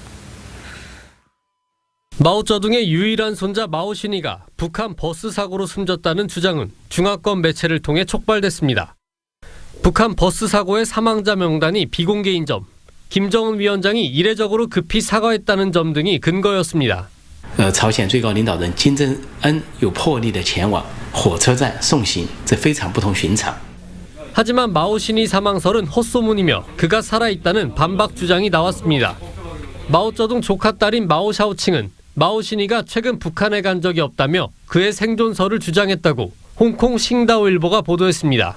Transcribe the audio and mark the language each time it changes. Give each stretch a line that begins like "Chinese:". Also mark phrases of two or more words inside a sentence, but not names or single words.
Korean: 마오쩌둥의 유일한 손자 마오신이가 북한 버스 사고로 숨졌다는 주장은 중화권 매체를 통해 촉발됐습니다. 북한 버스 사고의 사망자 명단이 비공개인 점, 김정은 위원장이 이례적으로 급히 사과했다는 점 등이 근거였습니다.
Chinese: 朝鲜最高领导人金正恩有魄力地前往火车站送行，这非常不同寻常。
Korean: 하지만 마오신이 사망설은 헛소문이며 그가 살아있다는 반박 주장이 나왔습니다. 마오쩌둥 조카 딸인 마오샤오칭은 마오신이가 최근 북한에 간 적이 없다며 그의 생존설을 주장했다고 홍콩 싱다오일보가 보도했습니다.